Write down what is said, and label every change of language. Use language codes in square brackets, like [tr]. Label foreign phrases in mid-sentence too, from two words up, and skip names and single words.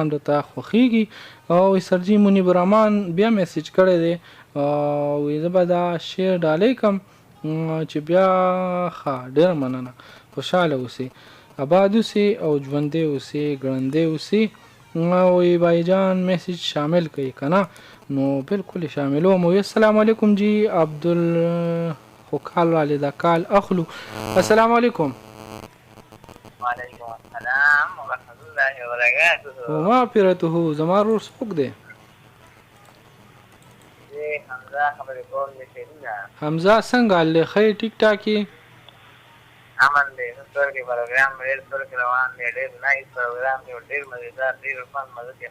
[ps] دته خوښیږي او سرجی منیب الرحمن بیا میسج کړی دی او زه به دا شیر ډالې کوم چې بیا ښه ډیر مننه خوشاله اوسئ آباد اوسئ او ژوندي اوسئ ګړندي اوسئ او بایجان میسج شامل کړئ کنه نو بالکل شاملوم [ar] السلام علیکم [ps] جی عبدال خو کال والد کال اخلو [ar] السلام علیکم وعلیکم السلام ورحمۃ اللہ وبرکاتہ [ps] وما پیرته زما رور څوک دی حمزه خبرې کول دې حمزه څنګه له خې ټیک ټاکي امن دې نور کې پروګرام ډېر روان دی ډېر نایس پروګرام دی ډېر مزیدار ډېر فن مزه کې